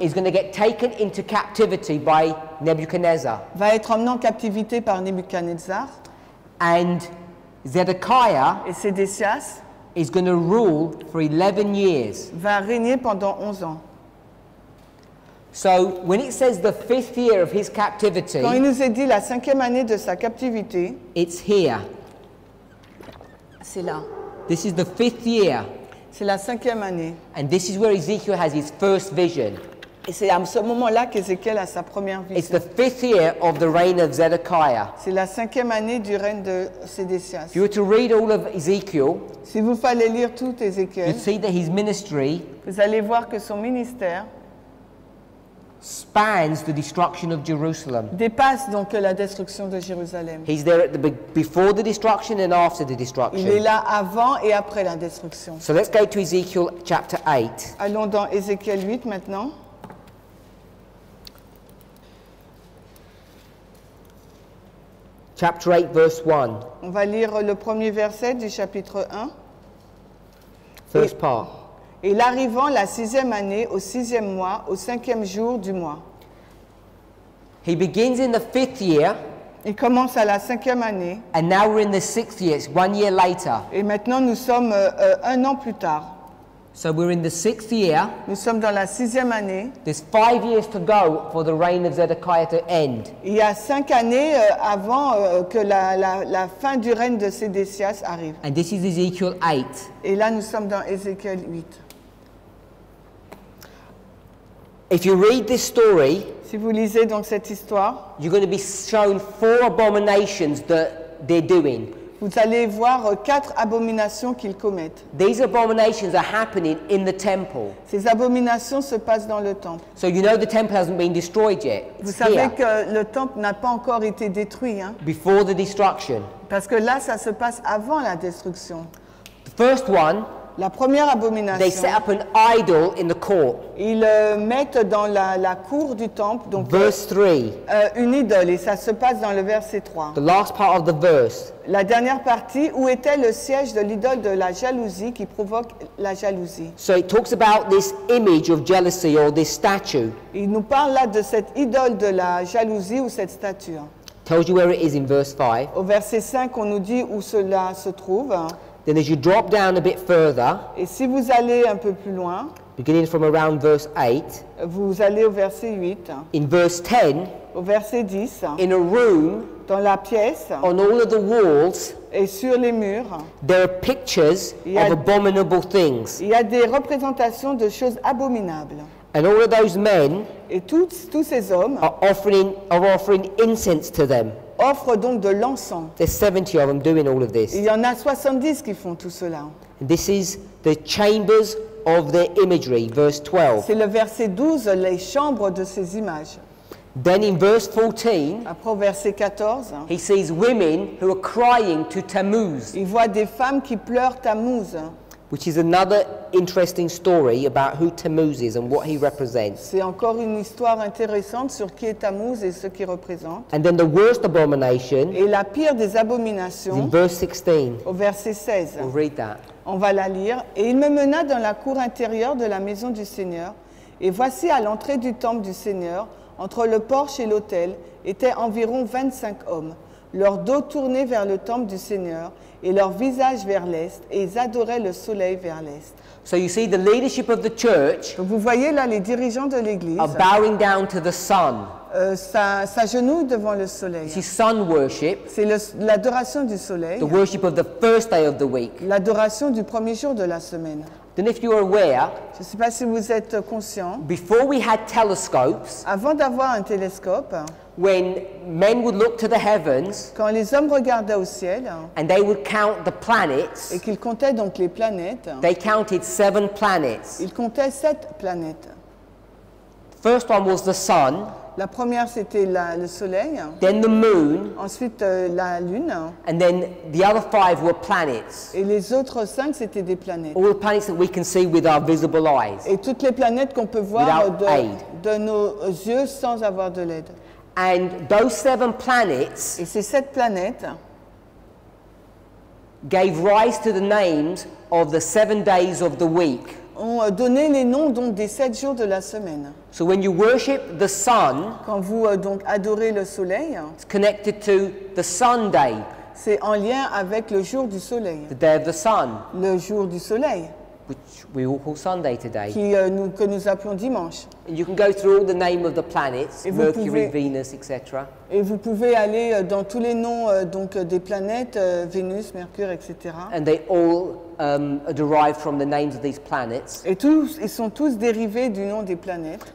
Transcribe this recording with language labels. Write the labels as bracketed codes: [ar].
[en] is going to get taken into captivity by Nebuchadnezzar. [fr] va être emmené en captivité par Nebuchadnezzar [en] And Zedekiah [fr] et Sédécias [en] is going to rule for 11 years. [fr] va régner pendant 11 ans. [en] So when it says the 5th year of his captivity, [fr] Quand il nous est dit la 5e année de sa captivité, [en] it's here. [fr] c'est là. [en] This is the 5th year. [fr] C'est la 5e année. [en] And this is where Ezekiel has his first vision. [fr] Et c'est à ce moment-là qu'Ézéchiel a sa première [en] It's [fr] vision. [en] the 5th year of the reign of Zedekiah. [fr] C'est la 5e année du règne de Sédécias. [en] If you were to read all of Ezekiel, [fr] Si vous fallait lire tout [en] you'd [fr] Ézéchiel, [en] see that his ministry [fr] vous allez voir que son ministère [en] spans the destruction of Jerusalem. [fr] dépasse donc la destruction de Jérusalem. [en] He's there at before the destruction and after the [fr] Il est [en] destruction. [fr] là avant et après la destruction. [en] So let's go to Ezekiel chapter 8. [fr] Allons dans Ézéchiel 8 maintenant. [en] Chapter 8, verse 1. [fr] On va lire le premier verset du chapitre 1. [en] First part. [fr] Et l'arrivant la 6e année, au 6e mois, au 5e jour du mois. [en] He begins in the 5th year, [fr] Il commence à la 5e année. [en] and now we're in the 6th year. It's 1 year later. [fr] Et maintenant nous sommes un an plus tard. [en] So we're in the 6th year. [fr] Nous sommes dans la 6e année. [en] There's 5 years to go for the reign of Zedekiah to end. [fr] Il y a 5 années avant que la fin du règne de Sédécias arrive. [en] And this is Ezekiel 8. [fr] Et là nous sommes dans Ézéchiel 8. [en] If you read this story, [fr] Si vous lisez donc cette histoire, [en] you're going to be shown 4 abominations that they're doing. [fr] vous allez voir 4 abominations qu'ils commettent. [en] These abominations are happening in the temple. [fr] Ces abominations se passent dans le temple. [en] So you know the temple hasn't been destroyed yet. [fr] Vous [en] It's [fr] savez [en] here, [fr] que le temple n'a pas encore été détruit, hein, [en] before the destruction. [fr] parce que là, ça se passe avant la destruction. [en] The first one [fr] La première [en] they [fr] abomination, [en] set up an idol in the court. [fr] ils mettent dans la cour du temple donc, [en] Verse 3, [fr] une idole, et ça se passe dans le verset 3. [en] the last part of the verse. [fr] La dernière partie, où était le siège de l'idole de la jalousie qui provoque la jalousie. [en] So it talks about this image of jealousy or this statue. [fr] Il nous parle là de cette idole de la jalousie ou cette statue. [en] Tells you where it is in verse 5. [fr] Au verset 5, on nous dit où cela se trouve. [en] Then as you drop down a bit further, [fr] Et si vous allez un peu plus loin, [en] beginning from around verse 8, [fr] vous allez au verset 8, [en] in verse 10, [fr] au verset 10, [en] in a room [fr] dans la pièce [en] on all of the walls, [fr] et sur les murs, [en] there are pictures of abominable things. [fr] il y a des représentations de choses abominables. [en] And all of those men [fr] Et tous ces hommes [en] are offering incense to them. [fr] offrent donc de l'encens. [en] There's 70 of them doing all of [fr] Il [en] this. [fr] y en a 70 qui font tout cela. [en] And this is the chambers of their imagery, verse 12. [fr] C'est le verset 12, les chambres de ces images. [en] Then in verse 14, [fr] Après au verset 14, [en] he sees women who are crying to Tammuz, [fr] il voit des femmes qui pleurent Tammuz. [en] which is another interesting story about who Tammuz is and what he represents. [fr] C'est encore une histoire intéressante sur qui est Tammuz et ce qu'il représente. [en] And then the worst abomination [fr] Et la pire des [en] is in [fr] abominations, [en] verse 16. [fr] au verset 16. [en] We'll read that. [fr] On va la lire. Et il me mena dans la cour intérieure de la maison du Seigneur. Et voici à l'entrée du temple du Seigneur, entre le porche et l'autel, étaient environ 25 hommes, leur dos tourné vers le temple du Seigneur et leur visage vers l'est, et ils adoraient le soleil vers l'est. [en] So you see the leadership of the church [fr] Donc vous voyez là les dirigeants de l'Église [en] are bowing down to the sun. [fr] s'agenouillent devant le soleil. [en] This is sun worship, [fr] C'est l'adoration du soleil, [en] the worship of the first day of the week. [fr] l'adoration du premier jour de la semaine. [en] Then if you are aware, [fr] Je ne sais pas si vous êtes conscients, [en] before we had telescopes, [fr] avant d'avoir un télescope, [en] when men would look to the heavens [fr] quand les hommes regardaient au ciel [en] and they would count the planets, [fr] et qu'ils comptaient donc les planètes, [en] they counted 7 planets. [fr] ils comptaient 7 planètes. [en] First one was the sun, [fr] La première, c'était le soleil, [en] then the moon, [fr] ensuite la lune, [en] and then the other 5 were planets. [fr] et les autres 5, c'était des planètes. [en] All the planets that we can see with our visible eyes. [fr] Et toutes les planètes qu'on peut voir [en] Without aid. [fr] de nos yeux sans avoir de l'aide. [en] And those 7 planets [fr] Et ces 7 planètes [en] gave rise to the names of the 7 days of the week. [fr] ont donné les noms donc des 7 jours de la semaine. [en] So when you worship the sun, [fr] Quand vous donc adorez le soleil, [en] it's connected to the Sunday, [fr] c'est en lien avec le jour du soleil. [en] the day of the sun, [fr] Le jour du soleil, [en] which we all call Sunday today. [fr] que nous appelons dimanche. [en] And you can go through all the name of the planets, [fr] Et vous [en] Mercury, [fr] pouvez- [en] Venus, etc. [fr] Et vous pouvez aller dans tous les noms donc des planètes, Vénus, Mercure, etc. [en] And they all are derived from the names of these planets. [fr] Et ils sont tous dérivés du nom des planètes.